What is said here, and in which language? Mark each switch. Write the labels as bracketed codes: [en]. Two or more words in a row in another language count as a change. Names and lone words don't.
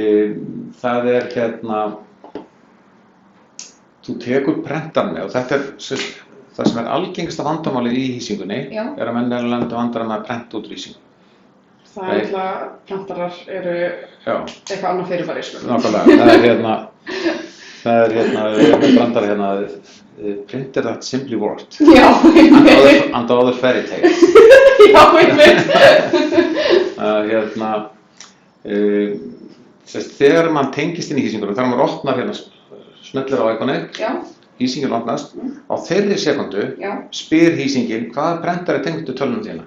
[is] Það hérna þú tekur prentar með og þetta það sem algengasta vandamálið í hýsingunni að menn er að lenda vandræðum að prenta út lýsingu. Það prentarar eru eitthvað annað fyrirbæri, sko. Nákvæmlega, það er brandari [en] printer that simply worked. [is] Já, [en] and other fairy tales. [is] Já, þegar mann tengist inn í hýsingunum, þegar maður opnar smellir á íkoni, hýsingin opnast, á þeirri sekundu spyr hýsingin hvaða prentari tengdu tölvunum þína.